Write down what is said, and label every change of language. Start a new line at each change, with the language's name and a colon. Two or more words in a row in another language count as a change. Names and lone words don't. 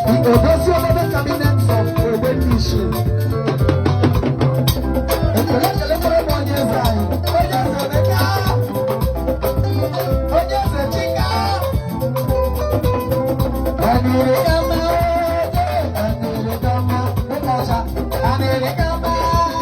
Igbo: Odozi obodo
English: cabinet of
Igbo: Ogbenishu. Ekele, ekele kwere m onye eze anyị. Onye eze Emeka. Onye eze Chika.
English: America, my, America, my, America, my, America, my.